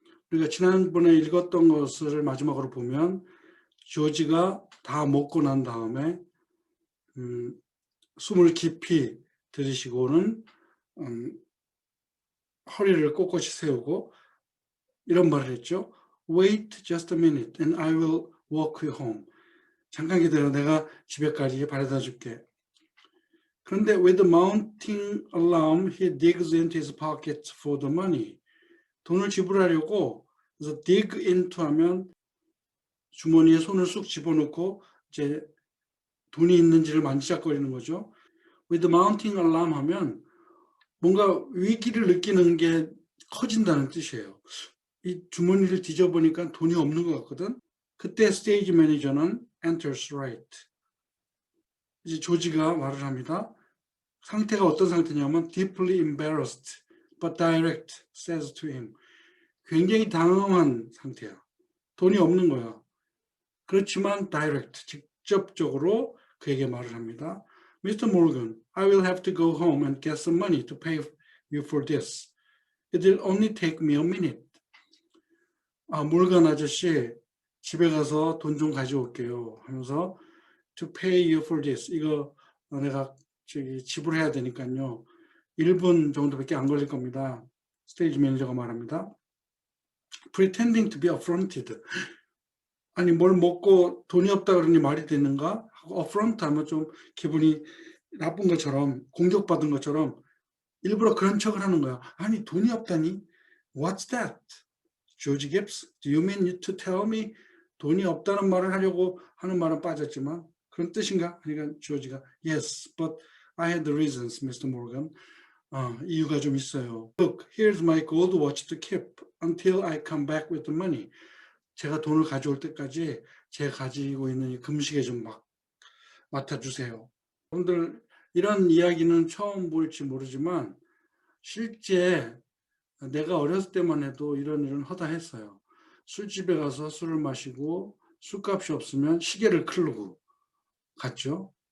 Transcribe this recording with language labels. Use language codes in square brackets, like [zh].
[ko] 우리가 지난번에 읽었던 것을 마지막으로 보면 조지가 다 먹고 난 다음에 숨을 깊이 들이쉬고는 허리를 꼿꼿이 세우고 이런 말을 했죠. [en] Wait just a minute and I will walk you home. [ko] 잠깐 기다려, 내가 집에까지 바래다 줄게. [en] 그런데 with the mounting alarm, he digs into his pockets for the money. [ko] 돈을 지불하려고 그래서 dig into 하면 주머니에 손을 쑥 집어넣고 이제 돈이 있는지를 만지작거리는 거죠. [en] with the mounting alarm [ko] 하면 뭔가 위기를 느끼는 게 커진다는 뜻이에요. 이 주머니를 뒤져보니까 돈이 없는 것 같거든. 그때 스테이지 매니저는 [en] enters right. [ko] 이제 조지가 말을 합니다. 상태가 어떤 상태냐면 [en] deeply embarrassed but direct says to him. [ko] 굉장히 당황한 상태야. 돈이 없는 거야. 그렇지만 direct, 직접적으로 그에게 말을 합니다. [en] Mr. Morgan, I will have to go home and get some money to pay you for this. It will only take me a minute. [ko] 몰간 아저씨, 집에 가서 돈 좀 가져올게요. 하면서 [en] to pay you for this. [ko] 이거 내가 지불해야 되니까요. 1분 정도밖에 안 걸릴 겁니다. 스테이지 매니저가 말합니다. [en] Pretending to be affronted. [ko] 아니 뭘 먹고 돈이 없다 그러니 말이 되는가? 하고 affront 하면 좀 기분이 나쁜 것처럼 공격받은 것처럼 일부러 그런 척을 하는 거야. 아니 돈이 없다니? [en] What's that? George Gibbs, do you mean to tell me? [ko] 돈이 없다는 말을 하려고 하는 말은 빠졌지만 그런 뜻인가? 그러니까 조지가 [en] Yes, but I had the reasons, Mr. [ko] Morgan. 이유가 좀 있어요. [en] Look, here's my gold watch to keep until I come back with the money. [ko] 제가 돈을 가져올 때까지 제가 가지고 있는 이 금시계 좀 맡아주세요. 여러분들 이런 이야기는 처음 볼지 모르지만 실제 내가 어렸을 때만 해도 이런 일은 허다했어요. 술집에 가서 술을 마시고 술값이 없으면 시계를 클르고 갔죠.